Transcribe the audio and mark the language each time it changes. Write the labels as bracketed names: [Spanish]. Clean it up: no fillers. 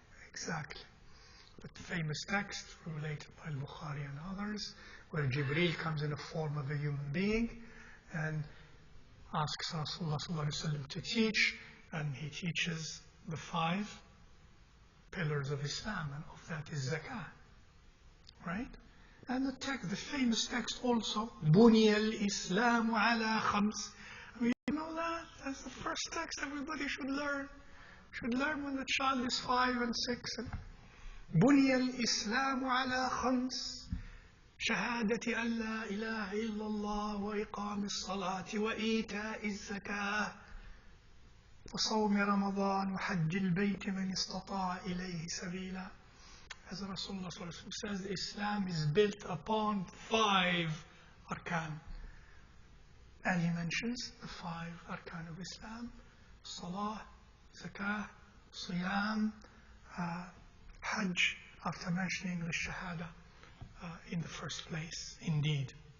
[English] Exactly. The famous text related by Bukhari and others, where Jibreel comes in the form of a human being and asks Rasulullah sallallahu alaihi wasallam to teach, and he teaches the 5 pillars of Islam, and of that is zakah. Right? And the famous text also, [Arabic] بُنِيَ الْإِسْلَامُ عَلَى خَمْسٍ. [English] I mean, you know that? That's the first text everybody should learn. Should learn when the child is 5 and 6. [Arabic] بُنِيَ الْإِسْلَامُ عَلَى خَمْسٍ. شهادة أن لا إله إلا الله وإقام الصلاة وإيتاء الزكاة وصوم رمضان وحج البيت من استطاع إليه سبيلا. [English] As Rasulullah says, Islam is built upon 5 arkan. And he mentions the 5 arkan of Islam: Salah, Zakah, Siyam, Hajj, after mentioning the Shahada in the first place, indeed.